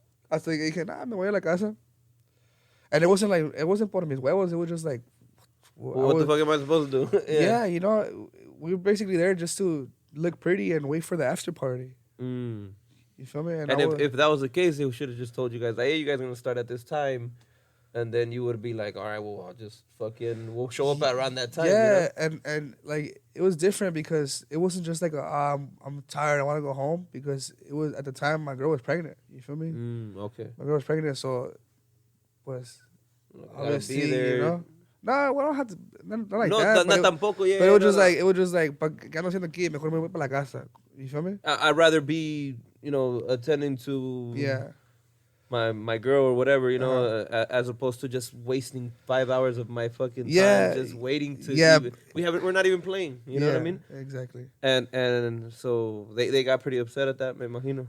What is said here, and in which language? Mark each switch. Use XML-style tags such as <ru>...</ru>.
<es>Hasta que dije, nah, me voy a la casa.</es> <en>And it wasn't</en> <es>por mis huevos.</es> <en>It was just like, What the fuck am I supposed to do? yeah, you know, we were basically there just to look pretty and wait for the after party. Mm. You feel me? And if that was the case, they should have just told you guys, like, hey, you guys are going to start at this time. And then you would be like, all right, well, I'll just we'll show up at around that time. Yeah, you know? and like, it was different because it wasn't just like, I'm tired, I want to go home. Because it was, at the time, my girl was pregnant. You feel me? Okay. My girl was pregnant, so, pues, obviously, be there. you know? No, we don't have to, not like No, that. not tampoco, yeah. But it was just like,</en> <es>¿qué ando haciendo aquí? Mejor me voy para la casa.</es> <en>You feel me? I'd rather be, you know, attending to Yeah. my girl or whatever, you know, as opposed to just wasting 5 hours of my fucking time just waiting to. Yeah. We're not even playing. You know what I mean? Exactly. And so they got pretty upset at that,</en> <es>me imagino.</es>